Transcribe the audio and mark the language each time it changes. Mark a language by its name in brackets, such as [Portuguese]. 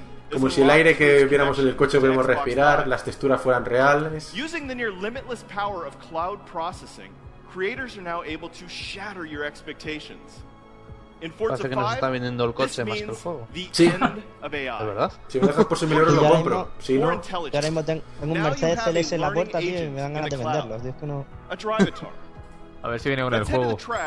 [Spanish] Como si el aire que viéramos en el coche pudiéramos respirar, las texturas fueran reales. [English] Using the near limitless power of cloud processing, creators are now able to shatter your expectations. In Forza 5, this means the end of AI. [Spanish] Sí. ¿Es verdad? Si me dejas por su millón, lo compro. Si no, ahora mismo tengo un Mercedes CLS en la puerta, tío, y me dan ganas de venderlo. Es que no. A ver si viene uno en el juego.